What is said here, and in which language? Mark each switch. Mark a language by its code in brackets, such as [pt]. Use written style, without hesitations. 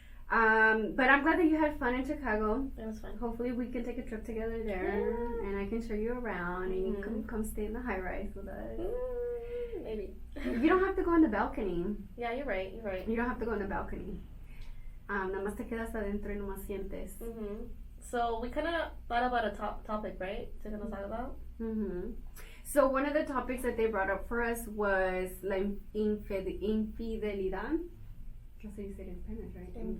[en] But I'm glad that you had fun in Chicago. It was fun. Hopefully we can take a trip together there, and I can show you around, and you can come stay in the high rise with us. Maybe. You don't have to go in the balcony. Yeah, you're right. You don't have to go in the balcony. [es] Nada más te quedas adentro y nomás sientes. [en] So we kind of thought about a topic, right? To talk about. So one of the topics that they brought up for us was [es] la infidelidad. [en] That's how you say it in Spanish, right?